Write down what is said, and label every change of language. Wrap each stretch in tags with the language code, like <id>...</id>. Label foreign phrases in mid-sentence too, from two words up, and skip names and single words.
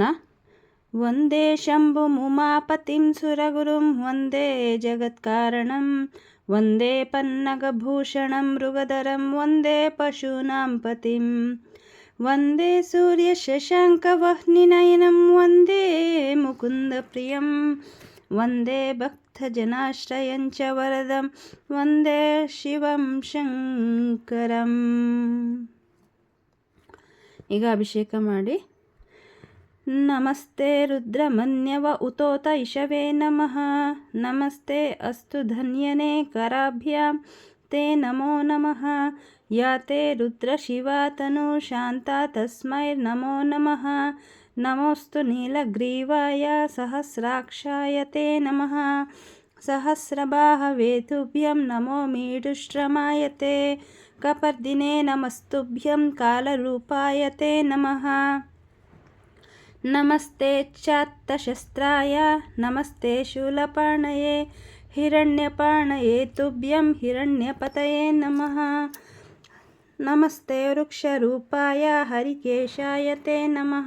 <sa>ವಂದೇ ಶಂಭುಮುಮಾಪತಿಂ ಸುರಗುರುಂ ವಂದೇ ಜಗತ್ಕಾರಣಂ ವಂದೇ ಪನ್ನಗಭೂಷಣಂ ಮೃಗಧರಂ ವಂದೇ ಪಶೂನಾಂ ಪತಿಂ ವಂದೇ ಸೂರ್ಯಶಶಾಂಕವಹ್ನಿನಯನಂ ವಂದೇ ಮುಕುಂದಪ್ರಿಯಂ ವಂದೇ ಭಕ್ತಜನಾಶ್ರಯಂ ಚ ವರದಂ ವಂದೇ ಶಿವಂ ಶಂಕರಂ.</sa> <kn>ಈಗ ಅಭಿಷೇಕ ಮಾಡಿ.</kn> <sa>ನಮಸ್ತೆ ರುದ್ರಮನ್ಯವ ಉತೋತ ಇಷವೇ ನಮಃ. ನಮಸ್ತೆ ಅಸ್ತು ಧನ್ಯನೇ ಕರಾಭ್ಯಾಂ ತೇ ನಮೋ ನಮಃ. ಯಾ ತೇ ರುದ್ರ ಶಿವಾ ತನು ಶಾಂತಾ ತಸ್ಮೈ ನಮೋ ನಮಃ. ನಮೋಸ್ತು ನೀಲಗ್ರೀವಾಯ ಸಹಸ್ರಾಕ್ಷಾಯ ತೇ ನಮಃ. ಸಹಸ್ರಬಾಹವೇ ತುಭ್ಯಂ ನಮೋ ಮೀಡುಶ್ರಮಾಯ ತೇ. ಕಪರ್ದಿನೇ ನಮಸ್ತುಭ್ಯಂ ಕಾಲರೂಪಾಯ ತೇ ನಮಃ. ನಮಸ್ತೆ ಚಾತ್ತಶಸ್ತ್ರಾಯ ನಮಸ್ತೆ ಶೂಲಪಾಣಯೇ ಹಿರಣ್ಯಪಾಣಯೇ ತುಭ್ಯಂ ಹಿರಣ್ಯಪತಯೇ ನಮಃ. ನಮಸ್ತೆ ವೃಕ್ಷರೂಪಾಯ ಹರಿಕೇಶಾಯ ತೇ ನಮಃ.</sa>